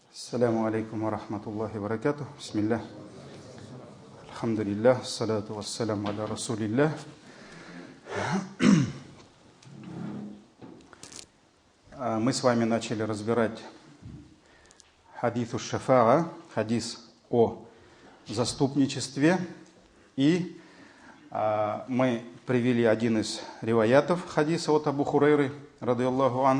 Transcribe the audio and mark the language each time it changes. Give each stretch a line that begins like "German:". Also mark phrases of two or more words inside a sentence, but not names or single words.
Arabic: السلام عليكم ورحمة الله وبركاته. بسم الله. الحمد لله. الصلاة والسلام على رسول الله.
Russian: Мы с вами начали разбирать
Arabic: حديث الشفاعة,
Russian: хадис о заступничестве. И мы привели один из риваятов хадиса от Абу Хурайры,
Arabic: رضي الله عن.